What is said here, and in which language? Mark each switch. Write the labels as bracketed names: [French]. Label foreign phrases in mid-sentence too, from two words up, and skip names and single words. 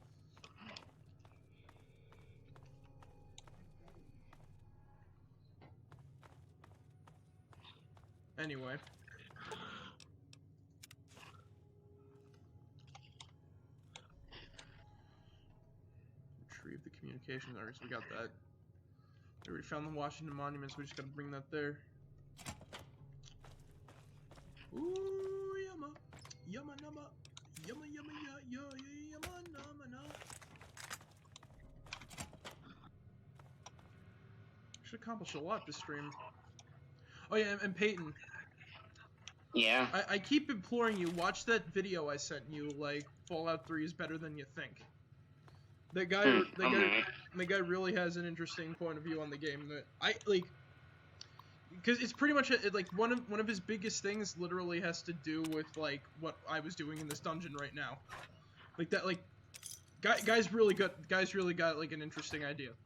[English] Anyway. Retrieve the communications. Alright, so we got that. We already found the Washington Monument, so we just gotta bring that there. Ooh, yumma. Yumma numma. Yumma yumma ya ya ya yumma numma na. Should accomplish a lot this stream. Oh yeah, and Peyton. Yeah? I keep imploring you, watch that video I sent you, like, Fallout 3 is better than you think. That guy really has an interesting point of view on the game that I like, because it's pretty much like one of his biggest things literally has to do with like what I was doing in this dungeon right now, like that, like guys really got like an interesting idea.